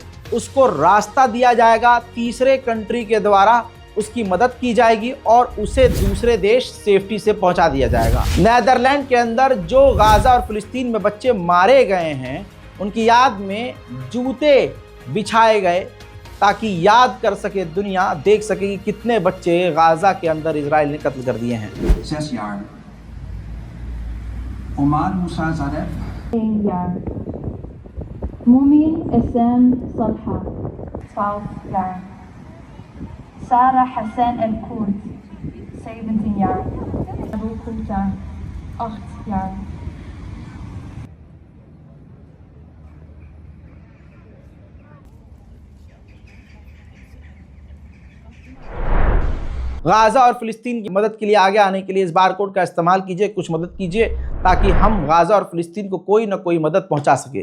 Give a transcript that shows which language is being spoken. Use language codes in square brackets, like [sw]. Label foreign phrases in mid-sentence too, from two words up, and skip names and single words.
[hi] उसको रास्ता दिया जाएगा, तीसरे कंट्री के द्वारा उसकी मदद की जाएगी और उसे दूसरे देश सेफ्टी से पहुंचा दिया जाएगा। नीदरलैंड के अंदर जो गाज़ा और फिलिस्तीन में बच्चे मारे गए हैं उनकी याद में जूते बिछाए गए ताकि याद कर सके दुनिया, देख सके कि कितने बच्चे गाज़ा के अंदर इजराइल ने कत्ल कर दिए हैं। [nl] 6 jaar. Omar Musa Zaref. 1 jaar. Mumi Essam Salha. 12 jaar. Sarah Hassan El Koud. 17 jaar. Abu Kouta. 8 jaar. [hi] गाज़ा और फिलिस्तीन की मदद के लिए आगे आने के लिए इस बारकोड का इस्तेमाल कीजिए, कुछ मदद कीजिए ताकि हम गाज़ा और फिलिस्तीन को कोई ना कोई मदद पहुंचा सके।